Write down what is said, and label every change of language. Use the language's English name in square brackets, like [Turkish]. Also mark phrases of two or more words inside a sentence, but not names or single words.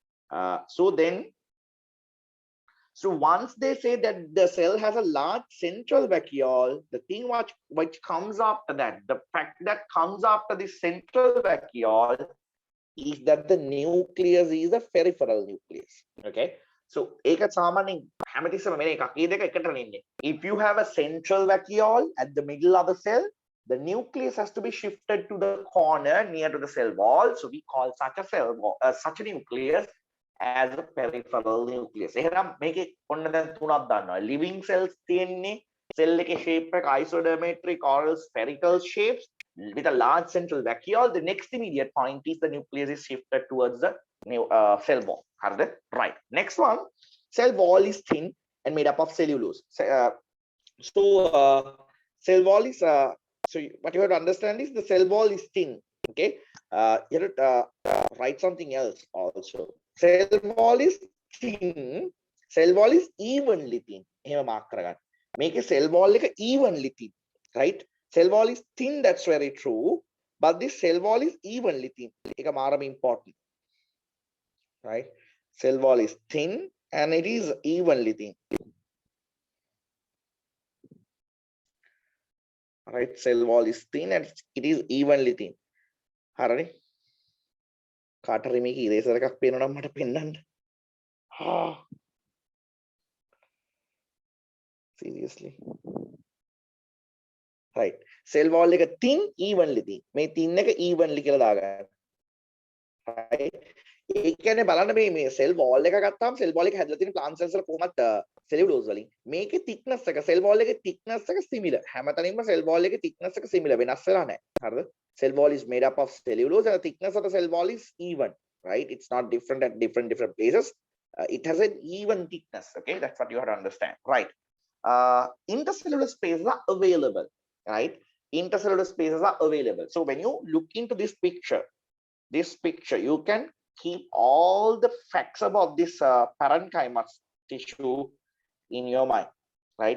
[English] So once they say that the cell has a large central vacuole, the thing which comes after that, the fact that comes after the central vacuole is that the nucleus is a peripheral nucleus. Okay, so [Sinhala] ඒක සාමාන්‍යයෙන් හැමතිස්සෙම මෙන්න එකක්. මේ දෙක එකට වෙන්නේ. [English] If you have a central vacuole at the middle of the cell, the nucleus has to be shifted to the corner near to the cell wall. So we call such a cell, such a nucleus as a peripheral nucleus. [Sinhala] එහෙනම් මේකේ ඔන්න දැන් තුනක් දන්නවා. [English] living cells තියෙන්නේ cell එකේ shape එක isodiametric or spherical shapes with a large central vacuole. The next immediate point is the nucleus is shifted towards the new cell wall. [Sinhala] හරිද? Right. [English] Next one, cell wall is thin and made up of cellulose. Cell wall is so what you have to understand is the cell wall is thin. Okay, you have to write something else also. Cell wall is thin. Cell wall is evenly thin. එහෙම mark [Sinhala] කරගන්න. මේකේ [English] cell wall එක evenly thin, right? Cell wall is thin, that's very true, but this cell wall is evenly thin. [Sinhala] ඒක මාරම [English] important, right? Cell wall is thin and it is evenly thin. Right, cell wall is thin and it is evenly thin. [Sinhala] හරිනේ? කාටරි මේක ඉරේසර් එකක් පේනවා නම් මට පෙන්නන්න. [English] Seriously. Right. Cell wall එක thin, evenly thin. [Sinhala] මේ thin එක evenly කියලා දාගන්න. Right. ඒ කියන්නේ බලන්න මේ [English] cell wall [Sinhala] එක ගත්තාම [English] cell wall [Sinhala] එක හැදලා තියෙන [English] plant cells [Sinhala] වල කොහොමද cellulose වලින්. මේකේ thickness එක [English] cell wall [Sinhala] එකේ thickness එක similar. හැමතැනින්ම [English] cell wall [Sinhala] එකේ thickness එක similar වෙනස් වෙලා නැහැ. හරිද? [English] Cell wall is made up of cellulose and the thickness of the cell wall is even, right? It's not different at different places. It has an even thickness. Okay, that's what you have to understand, right? Intercellular spaces are available, right? Intercellular spaces are available. So when you look into this picture, you can keep all the facts about this parenchyma tissue in your mind, right?